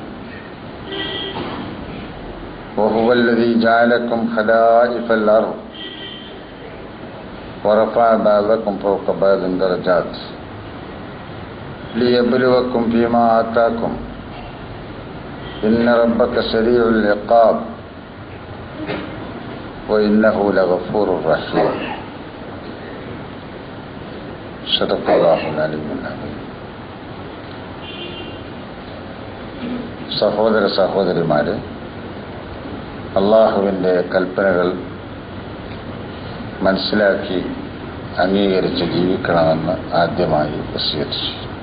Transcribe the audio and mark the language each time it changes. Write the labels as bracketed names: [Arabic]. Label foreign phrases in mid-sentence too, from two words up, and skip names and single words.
[Arabic] وهو الذي جعلكم خلائف الأرض ورفع بعضكم فوق بعض درجات ليبلوكم فيما آتاكم إن ربك سريع العقاب وإنه لغفور رحيم صدق الله العلي العظيم. [Malayalam] സഹോദര സഹോദരിമാരെ, അള്ളാഹുവിൻ്റെ കൽപ്പനകൾ മനസ്സിലാക്കി അംഗീകരിച്ച് ജീവിക്കണമെന്ന് ആദ്യമായി വസിയത്ത് ചെയ്തു.